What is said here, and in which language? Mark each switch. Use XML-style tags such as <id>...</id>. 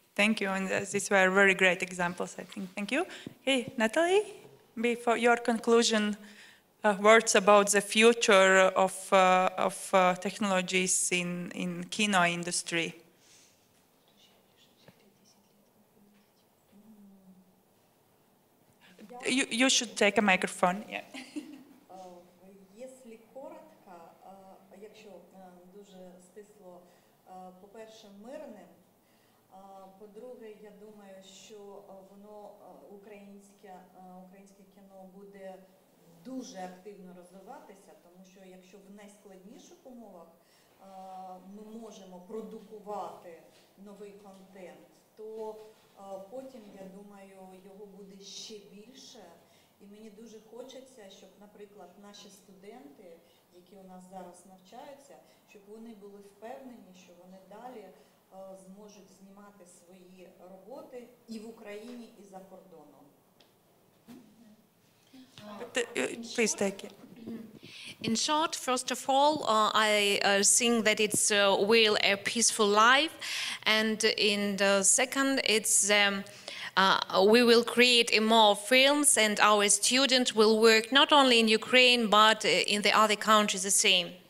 <en>Thank you, and these were very great examples, I think. Thank you. Hey, Nataliia, before your conclusion, words about the future of technologies in kino industry. You should take a microphone. Yeah.</en> <uk>Якщо коротко, якщо дуже стисло, по-перше, мирним, по-друге, я думаю, що воно українське кіно буде дуже активно розвиватися, тому що якщо в найскладніших умовах ми можемо продукувати новий контент, то потім, я думаю, його буде ще більше. І мені дуже хочеться, щоб, наприклад, наші студенти, які у нас зараз навчаються, щоб вони були впевнені, що вони далі зможуть знімати свої роботи і в Україні, і за кордоном.</uk> <en>Please take it. In short, first of all, I think that it's will a peaceful life, and in the second, it's we will create more films, and our students will work not only in Ukraine but in the other countries the same.</en>